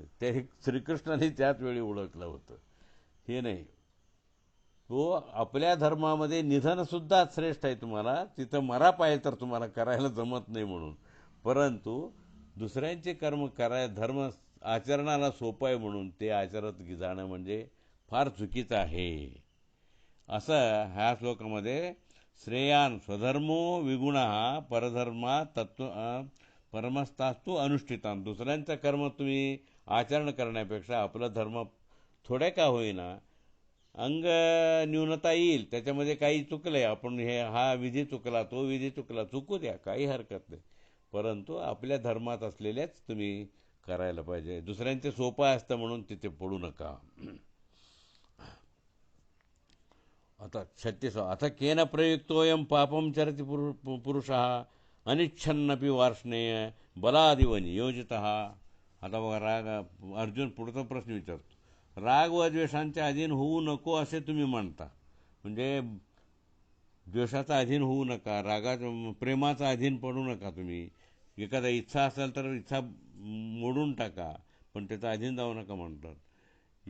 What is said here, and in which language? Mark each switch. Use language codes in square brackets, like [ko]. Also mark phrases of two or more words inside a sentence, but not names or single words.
[mr] ते श्रीकृष्णाने त्याच वेळी ओळखलं होतं. हे नाही, तो आपल्या धर्मामध्ये निधनसुद्धा श्रेष्ठ आहे. तुम्हाला तिथं मरा पाहिजे तर तुम्हाला करायला जमत नाही म्हणून, परंतु दुसऱ्यांचे कर्म धर्म आचरणाला सोपं आहे म्हणून ते आचरत जाणं म्हणजे फार चुकीचं आहे. असं ह्या श्लोकामध्ये [sa] श्रेयान स्वधर्मो विगुणा परधर्मा परमस्तास्तु अनुष्ठितान. [mr] दुसऱ्यांचं कर्म तुम्ही आचरण करण्यापेक्षा आपला धर्म थोड्या का होईना, अंग न्यूनता येईल त्याच्यामध्ये, काही चुकलंय, आपण हा विधी चुकला, तो विधी चुकला, चुकू द्या, काही हरकत नाही, परंतु आपल्या धर्मात असलेल्याच तुम्ही करायला पाहिजे. दुसऱ्यांचे सोपं असतं म्हणून तिथे पडू नका. आता 36. [sa] अथ केन प्रयुक्तोऽयं पापं चरति पुरुषः अनिच्छन्नपि वार्ष्णेय बलादिव नियोजितः. [mr] आता बघा, अर्जुन पुढचा प्रश्न विचारतो, राग व द्वेषांच्या अधीन होऊ नको असे तुम्ही म्हणता, म्हणजे द्वेषाचा अधीन होऊ नका, प्रेमाचा अधीन पडू नका तुम्ही. एखादा इच्छा असेल तर इच्छा मोडून टाका, पण त्याचा अधीन जाऊ नका म्हणतात.